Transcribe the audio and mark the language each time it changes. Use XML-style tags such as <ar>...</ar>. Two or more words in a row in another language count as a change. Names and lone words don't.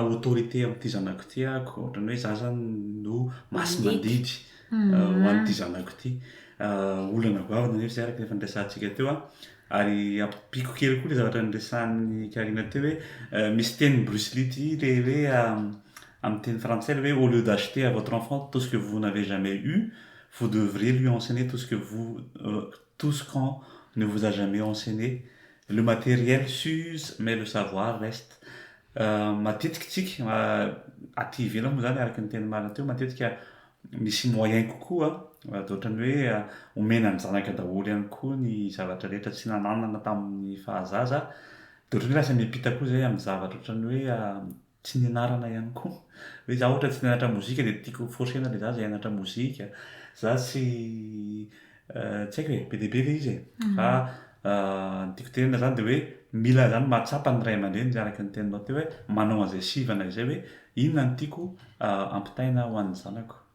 <mg>autorité amin'ity zanako ty ohatrany hoe zaza no masy mandidy ho an'ity zanako ty olana goavana nefa zay araka nefa nirasantsika teo ary ampiko kely koa le zavatra niresan'ny Karina teo hoe misy teny Bruce Lee ty le hoe amin'ny teny français le hoe</mg> <fr>au lieu d'acheter à votre enfant tout ce que vous n'avez jamais eu vous devriez lui enseigner tout ce qu'on ne vous a jamais enseigné. Le matériel s'use mais le savoir reste.</fr> <mg>Matetika tsika aty ivelany moa zany araka ny teny marina teo matetika misy moyen kokoa ohatrany hoe omena ny zanaka daholo ihany koa ny zavatra rehetra tsy nananana tamin'ny fahazaza dia ohatrany hoe lasa miampita koa zay amin'ny zavatra ohatrany hoe tsy nianarana ihany koa hoe za ohatra tsy nianatra mozika dia tiako forsena le zaza hianatra mozika za tsy haiko hoe be dia be le izy fa tiako tenena zany de hoe mila zany mahatsapa ny ray aman-dreny zay araka ny teninao teo hoe manao an'izay sivana izay hoe inona ny tiako ampitaina ho an'ny zanako.</mg>